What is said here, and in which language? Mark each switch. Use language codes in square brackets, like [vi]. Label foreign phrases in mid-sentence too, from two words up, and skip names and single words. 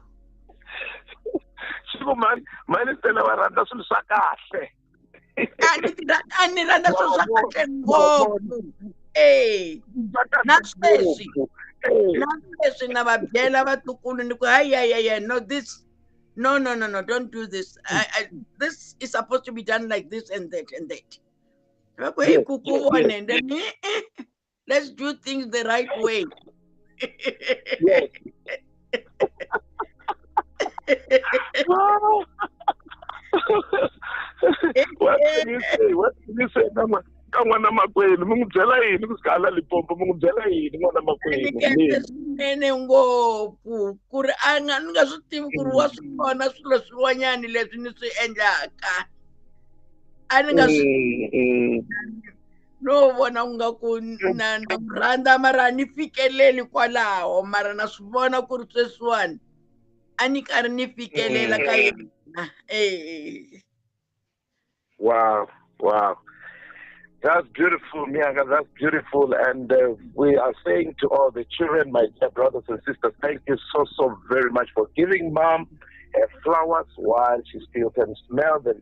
[ts] Xiko mani Stella va rhandza swilo swa kahle. A ni rhandza swilo swa kahle ngopfu. Na sweswi na va byela vatukulu ni ku hayi [en] no this no don't do this. This is supposed to be done like this and that and that. And then let's do things the right way. Yes. What can you say? What can you say? [ts] N'wana makwenu mi n'wi byela yini ku sika hala Limpopo mi n'wi byela yini n'wana makwenu? Swinene ngopfu ku ri a nga ni nga swi tivi ku ri wa swi vona swilo swin'wanyani leswi ni swi endlaka. A ni nga swi no vona ku nga ku na rhandza mara ni fikeleli kwalaho, mara na swi vona ku ri sweswiwani a ni karhi ni fikelela ka yena. [en] Wow. That's beautiful, Mmakala. That's beautiful. And we are saying to all the children, my dear brothers and sisters, thank you so very much for giving mom her flowers while she still can smell them.